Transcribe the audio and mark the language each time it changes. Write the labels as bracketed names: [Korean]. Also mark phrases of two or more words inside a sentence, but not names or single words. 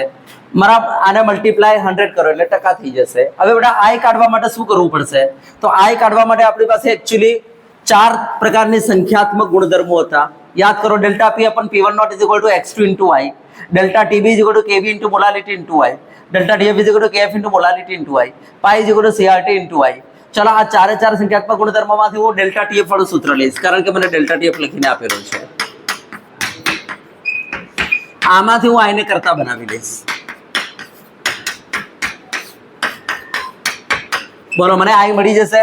[Gujarati] મારા આને મલ્ટીપ્લાય 100 કરો એટલે ટકા થઈ જશે. હવે બેટા i કાઢવા માટે શું કરવું પડશે? તો i કાઢવા માટે આપણી પાસે એકચ્યુઅલી 4 પ્રકારની સંખ્યાત્મક ગુણધર્મો હતા. યાદ કરો, ડેલ્ટા p / p1 = x2 * i, ડેલ્ટા tb = kb * molality * i, ડેલ્ટા tf = kf * molality * i, pi = crt * i. ચલો આ ચારે ચાર સંખ્યાત્મક ગુણધર્મોમાંથી હું ડેલ્ટા tf વાળું સૂત્ર લઈશ, કારણ કે મને ડેલ્ટા tf લખીને આપેલું છે. આમાંથી હું આઈને કરતા બનાવી લઈશ. બોલો, મને આઈ મળી જશે.